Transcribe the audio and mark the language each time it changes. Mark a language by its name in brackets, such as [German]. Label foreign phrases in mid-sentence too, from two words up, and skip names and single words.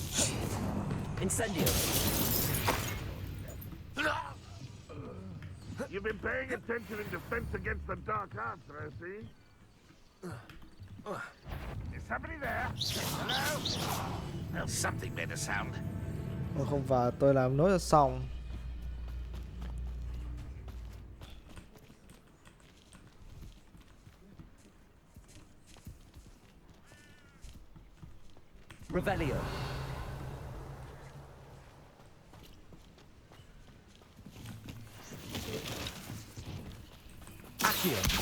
[English] Incendio. You You've been paying attention in defense against the dark arts, I see. Is somebody there? Hello? Well, something made a sound. [Vietnamese] Không phải, tôi làm nốt là xong. [English] Revelio. Accio.